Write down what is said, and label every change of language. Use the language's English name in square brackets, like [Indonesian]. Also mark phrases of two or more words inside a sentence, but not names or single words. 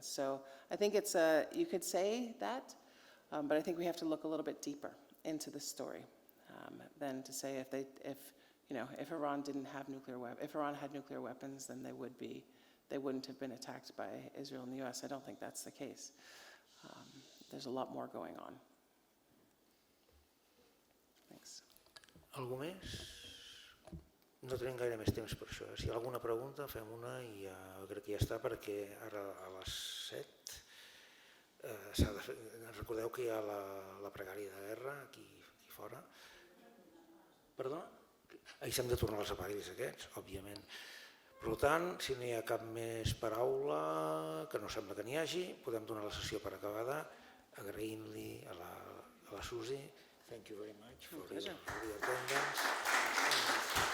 [English] So I think it's you could say that, but I think we have to look a little bit deeper into the story than to say if Iran didn't have if Iran had nuclear weapons, then they wouldn't have been attacked by Israel and the US. I don't think that's the case. There's a lot more going on. Thanks. [Catalan] Algú més? No tenim gaire més temps per això. Si hi ha alguna pregunta, fem una i crec que ja està, perquè ara a les 7 s'ha de fer. Recordeu que hi ha la pregària de guerra aquí fora. Perdó? Ahir s'han de tornar els aparells aquests, òbviament. Per tant, si no hi ha cap més paraula, que no sembla que n'hi hagi, podem donar la sessió per acabada, agraint-li a la Susi. [English] Thank you very much for your attendance.